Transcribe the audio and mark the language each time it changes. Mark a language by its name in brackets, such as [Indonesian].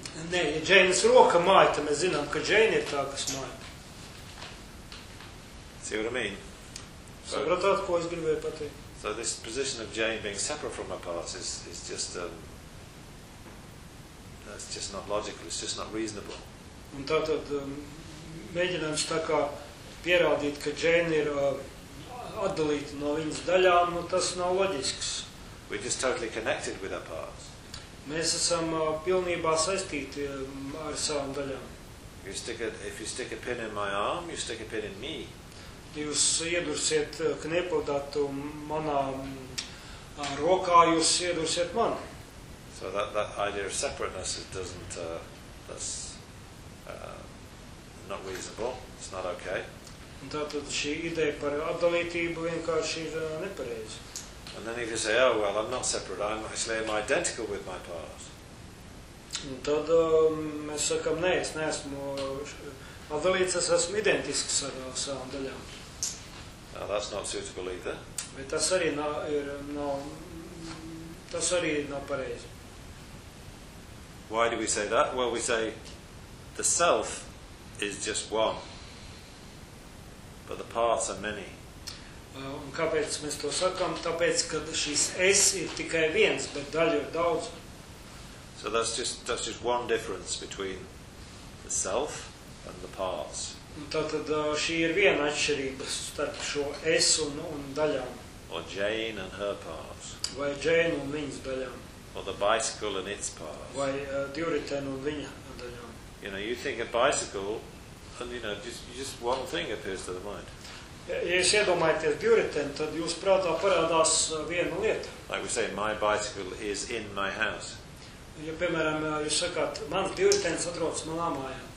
[Latvian] Nē, ja Jane's roka māja, tad mēs zinām, ka Jane ir tā, kas māja. [English] See what I mean? [Latvian] Sapratāt, ko es gribēju pateikt? [English] So this position of Jane being separate from her parts is just... It's just not logical, it's just not reasonable. [Latvian] Un tātad mēģinājums tā kā pierādīt, ka Jane ir atdalīta no viņas daļām, nu tas nav loģisks. [English] We're just totally connected with our parts. [Latvian] Mēs esam pilnībā saistīti ar savām daļām. [English] If you stick a pin in my arm, you stick a pin in me. [Latvian] Jūs iedursiet knepodatu manā rokā, jūs iedursiet mani. [English] So that idea of separateness, it doesn't, that's not reasonable, it's not okay. [Latvian] Un tātad šī ideja par atdalītību vienkārši ir nepareiza. [English] And then if you say, oh well, I'm not separate, I'm identical with my parts. [Latvian] Un tad mēs sakam, nē, es neesmu atdalīts, es esmu identisks ar savām daļām. [English] Now that's not suitable either. [Latvian] Bet tas arī nav pareizi. [English] Why do we say that? Well, we say the self is just one, but the parts are many. [Latvian] Un kāpēc mēs to sakām? Tāpēc, ka šis es ir tikai viens, bet daļu ir daudz. [English] So that's just one difference between the self and the parts. [Latvian] Un tātad šī ir viena atšķirība starp šo es un daļām. [English] Or Jane and her parts. [Latvian] Vai Jane un viņas daļām. [English] Or the bicycle and its parts. [Latvian] Vai divriteni un viņa daļām. [English] You know, you think a bicycle, and you know, just one thing appears to the mind. [Latvian] Ja jūs iedomājaties divriteni, tad jūs prātā parādās viena lieta. [English] Like we say, my bicycle is in my house. [Latvian] Ja, piemēram, jūs sakāt, mans divritenis atrodas manā mājā.